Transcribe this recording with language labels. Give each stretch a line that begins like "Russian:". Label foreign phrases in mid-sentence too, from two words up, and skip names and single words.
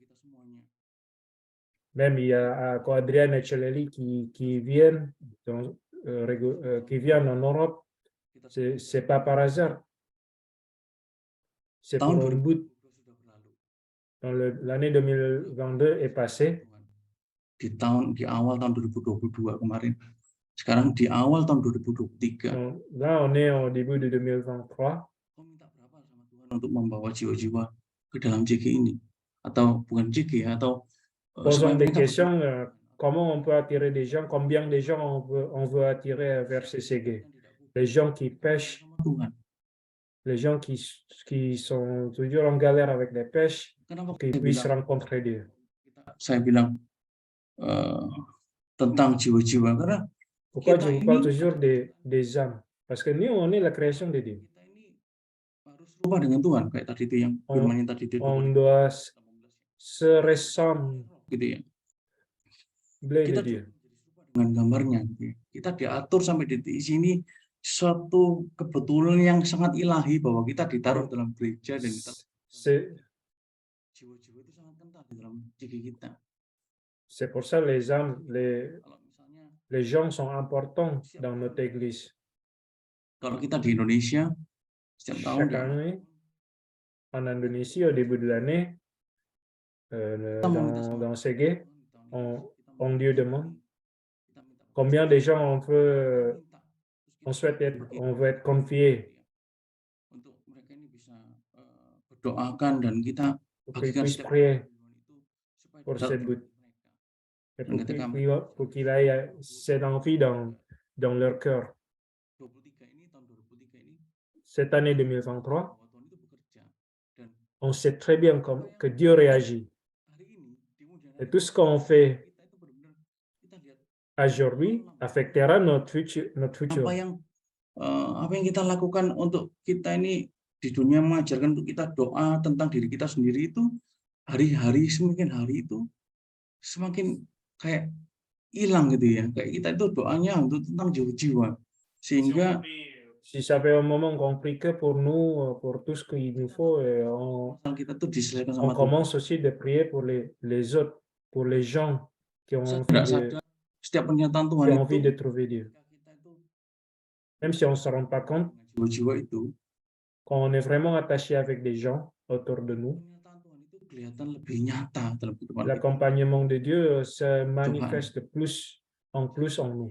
French: Même il y a Adrian et Cheleli qui viennent en Europe. C'est pas par hasard. C'est pour un but. L'année 2022 est passée.
Indonesian: Di awal tahun 2022 kemarin. Sekarang di awal tahun 2023.
French: Donc, là, on est au début de 2023.
Indonesian: Kau minta berapa sama Tuhan untuk membawa jiwa-jiwa ke dalam JG ini? Atau bukan JG, atau
French: Posons des questions, comment on peut attirer des gens, combien de gens on veut attirer vers CCG? Les gens qui pêchent, les gens qui sont toujours en galère avec les pêches, qu'ils puissent rencontrer Dieu.
Indonesian: Saya bilang tentang jiwa-jiwa karena
French: pourquoi je vous parle toujours des âmes? Parce que nous, on est la création de Dieu.
Indonesian: Harus serupa dengan Tuhan, kayak tadi itu yang firman tadi itu.
French: On doit se ressembler
Indonesian: gitu ya.
French: De Dieu.
Indonesian: Dengan gambarnya, kita diatur sampai di sini suatu kebetulan yang sangat ilahi bahwa kita ditaruh dalam gereja dan kita jiwa-jiwa itu sangat kental di dalam diri kita.
French: C'est pour ça les âmes, les gens sont importants dans notre église.
Indonesian: Kalau kita di Indonesia setiap tahun
French: en Indonésie au début de l'année, dans CG, on Dieu demande combien de gens on veut être confiés.
Indonesian: Untuk mereka ini bisa berdoakan dan kita bagikan
French: prier pour ce but. Pour qu'il aille cette envie dans leur cœur. Cette année 2023, on sait très bien que Dieu réagit. Et tout ce qu'on fait aujourd'hui affectera notre futur.
Indonesian: Apa yang kita lakukan untuk kita ini di dunia mengajarkan untuk kita doa tentang diri kita sendiri itu hari-hari semakin hari itu semakin kayak hilang gitu ya. Kayak kita itu doanya untuk tentang jiwa-jiwa. Sehingga
French: si ça fait un moment compliqué pour nous, pour tout ce qu'il nous faut, on commence aussi de prier pour les autres, pour les gens qui ont envie de trouver Dieu. Même si on ne se rend pas compte, quand on est vraiment attaché avec des gens autour de nous, l'accompagnement de Dieu se manifeste plus en nous.